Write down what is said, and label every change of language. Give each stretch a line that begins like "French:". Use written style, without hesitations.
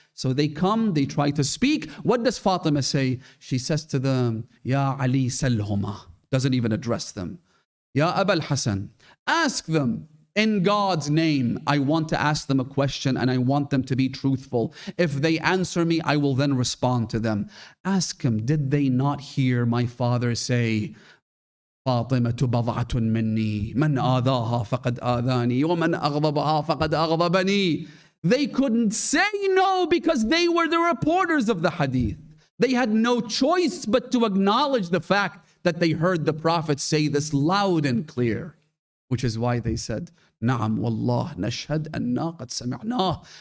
English: So they come, they try to speak. What does Fatima say? She says to them, Ya Ali salhuma. Doesn't even address them. Ya Abul Hasan, ask them in God's name. I want to ask them a question and I want them to be truthful. If they answer me, I will then respond to them. Ask them, did they not hear my father say,
Arabic: فاطمة بضعة مني من آذاها فقد آذاني ومن أغضبها فقد أغضبني.
English: They couldn't say no because they were the reporters of the hadith. They had no choice but to acknowledge the fact that they heard the Prophet say this loud and clear, which is why they said,
Arabic: Na'am wallah nashhad anna qad sami'nah.